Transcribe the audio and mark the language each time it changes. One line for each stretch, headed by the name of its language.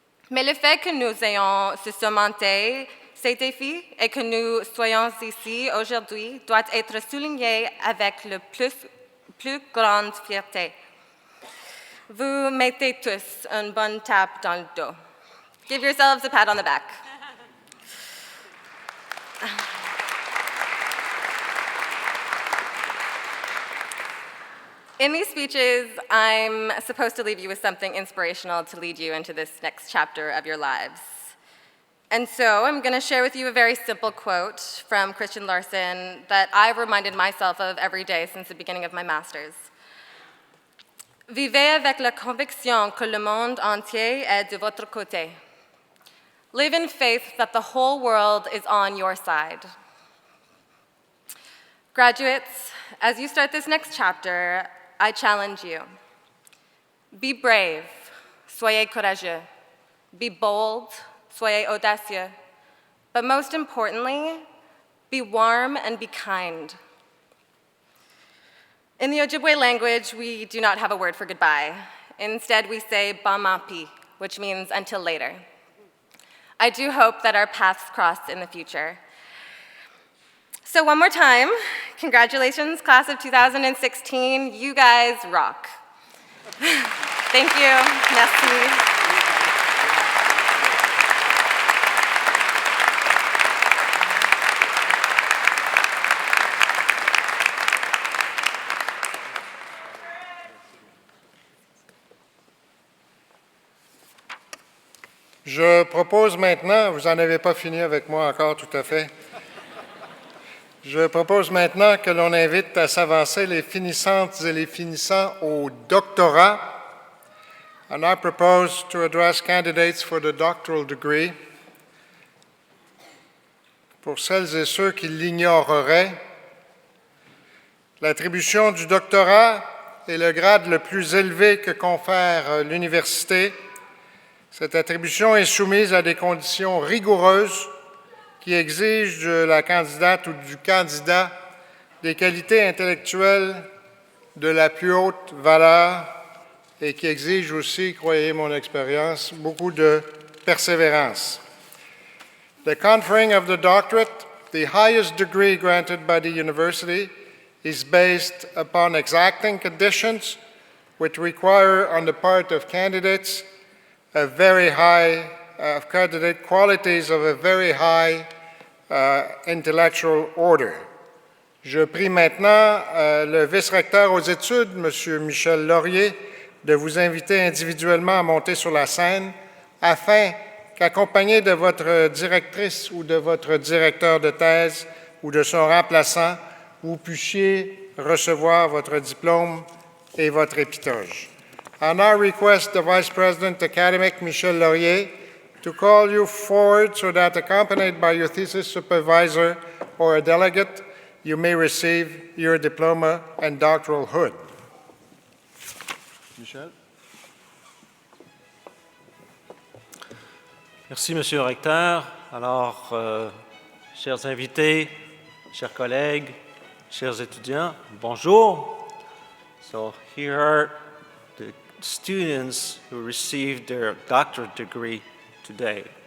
French: Mais le fait que nous ayons surmonté ces défis et que nous soyons ici aujourd'hui doit être souligné avec la plus grande fierté. Vous mettez tous une bonne tape dans le dos.
English: Give yourselves a pat on the back. In these speeches, I'm supposed to leave you with something inspirational to lead you into this next chapter of your lives. And so I'm going to share with you a very simple quote from Christian Larson that I've reminded myself of every day since the beginning of my master's.
French: Vivez avec la conviction que le monde entier est de votre côté.
English: Live in faith that the whole world is on your side. Graduates, as you start this next chapter, I challenge you. Be brave,
French: soyez courageux.
English: Be bold,
French: soyez audacieux.
English: But most importantly, be warm and be kind. In the Ojibwe language, we do not have a word for goodbye. Instead, we say bamapi, which means until later. I do hope that our paths cross in the future. So one more time, congratulations, class of 2016. You guys rock. Thank you.
French: Merci. Je propose maintenant, vous n'en avez pas fini avec moi encore tout à fait, je propose maintenant que l'on invite à s'avancer les finissantes et les finissants au doctorat.
English: And I propose to address candidates for the doctoral degree.
French: Pour celles et ceux qui l'ignoreraient, l'attribution du doctorat est le grade le plus élevé que confère l'université. Cette attribution est soumise à des conditions rigoureuses qui exigent de la candidate ou du candidat des qualités intellectuelles de la plus haute valeur et qui exigent aussi, croyez mon expérience, beaucoup de persévérance.
English: The conferring of the doctorate, the highest degree granted by the university, is based upon exacting conditions which require on the part of candidates qualities of a very high intellectual order.
French: Je prie maintenant le vice-recteur aux études, M. Michel Laurier, de vous inviter individuellement à monter sur la scène afin qu'accompagné de votre directrice ou de votre directeur de thèse ou de son remplaçant, vous puissiez recevoir votre diplôme et votre épitoge.
English: I now request the Vice President Academic, Michel Laurier, to call you forward so that, accompanied by your thesis supervisor or a delegate, you may receive your diploma and doctoral hood. Michel.
French: Merci, Monsieur le Recteur. Alors, chers invités, chers collègues, chers étudiants, bonjour.
English: So here are the students who received their doctorate degree today.